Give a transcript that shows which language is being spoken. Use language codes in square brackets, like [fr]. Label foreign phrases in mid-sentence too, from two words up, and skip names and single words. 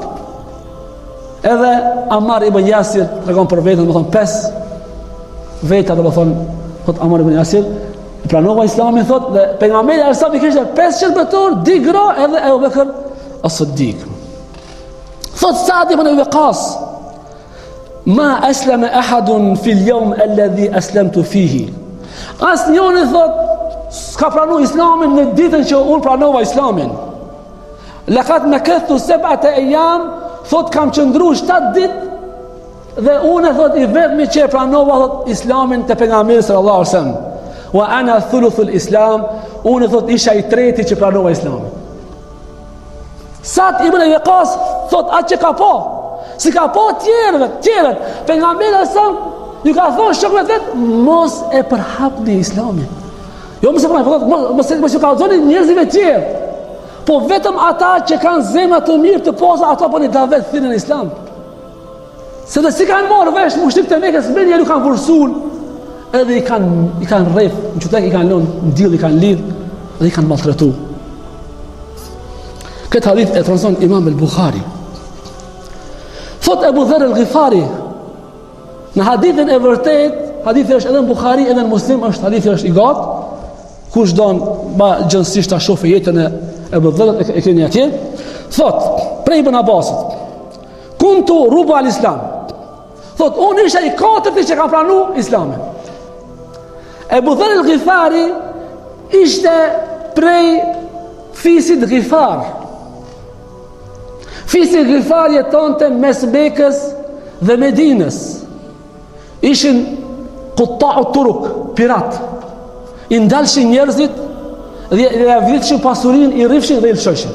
[sq] Edhe Ammar ibn Yasir tregon për veten, do të thonë 5 veta, do të thonë thot Ammar ibn Yasir pranova Islamin, thot, dhe pejgamberi alsa i kishte 5 shërbëtor, 2 gra edhe Abu Bekr as-Siddiq. [ar] Thot Sa'd ibn Abi Waqqas, ما أسلم أحد في اليوم الذي أسلمت فيه. [sq] Asnjëri thot s'ka pranu islamin në ditën që unë pranova islamin. [ar] لقد مكثت 7 أيام, [sq] thot kam qëndru 7 ditë dhe unë thot i vetmi që e pranova thot islamin te pejgamberi [ar] صلى الله عليه وسلم. وأنا ثلث الإسلام, [sq] unë thot isha i treti që pranova islamin. Sa'd ibn Waqqas thot atë që ka po, si ka po tjerët, pejgamberi sallallahu ju ka thonë shokëve vet mos e përhapni islamin. Jo mos e përhapni, mos ju kallzoni njerëzve të tjerë. Po vetëm ata që kanë zemra të mirë të posa, ata po një davet thinin islam. Se dhe si kanë marrë vesh mushrikët e Mekës, mendja nuk kanë vërsul, edhe i kanë rref, në qytet i kanë lënë, në diell i kanë lidh, dhe i kanë maltretu. Këtë hadith e transmeton Imam al-Bukhari. Thot Abu Dharr al-Ghifari, në hadithin e vërtet, hadithi është edhe në Bukhari, edhe në Muslim, hadithi është i gatë, kush don ba gjënsisht ta shohë jetën e Abu Dharr e keni atje. Thot, prej Ibn Abbasit, [ar] كنت ربع الإسلام. [sq] Thot, unë isha i katërti që kam pranu islamin. Abu Dharr al-Ghifari ishte prej fisit Ghifar. Fisi Ghifar jetonte mes Mekës dhe Medinës. Ishin [ar] قطاع الطرق, [sq] pirat. I ndalshin njerëzit dhe vritëshin pasurin, i rrifshin dhe i lëshoshin.